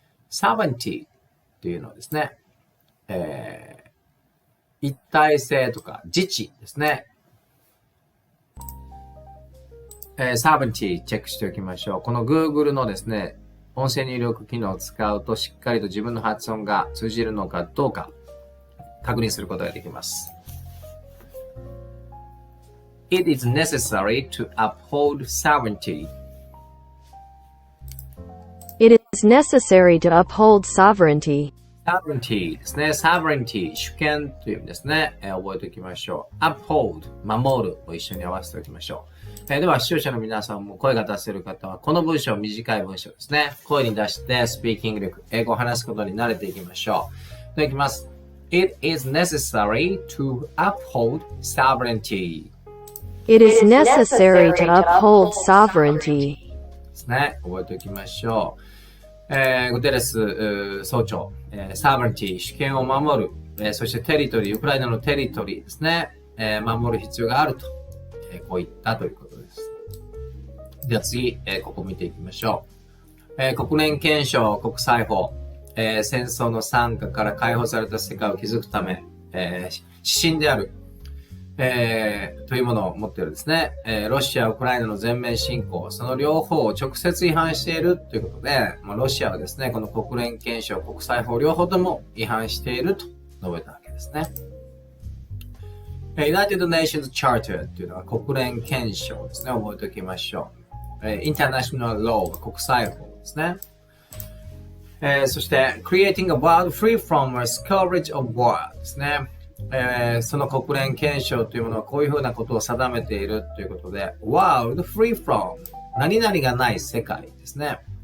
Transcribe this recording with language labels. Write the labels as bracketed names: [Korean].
[Japanese] sovereignty というのはですね、一体性とか自治ですね。 sovereignty チェックしておきましょう。この Google のですね、音声入力機能を使うとしっかりと自分の発音が通じるのかどうか確認することができます。 [English] It is necessary to uphold sovereignty. It is necessary to uphold sovereignty. [Japanese] sovereignty ですね。sovereignty 主権という意味ですね。覚えておきましょう。uphold 守るを一緒に合わせておきましょう。では視聴者の皆さんも声が出せる方はこの文章、短い文章ですね。声に出してスピーキング力、英語を話すことに慣れていきましょう。では、いきます。 [English] It is necessary to uphold sovereignty. It is necessary to uphold sovereignty. [Japanese] ですね。覚えておきましょう。グテレス総長、sovereignty 主権を守る、そしてテリトリー、ウクライナのテリトリーですね。守る必要があると、こう言ったということです。では次、ここ見ていきましょう。国連憲章国際法、戦争の惨禍から解放された世界を築くため、指針である、というものを持っているですね。ロシア、ウクライナの全面侵攻、その両方を直接違反しているということで、ロシアはですね、この国連憲章国際法両方とも違反していると述べたわけですね。 United Nations Charter というのは国連憲章ですね。覚えておきましょう。 International Law は国際法ですね。そして [English] Creating a World Free from a Scourge of War [Japanese] ですね。その国連憲章というものはこういうふうなことを定めているということで [English] World Free from [Japanese] 何々がない世界ですね。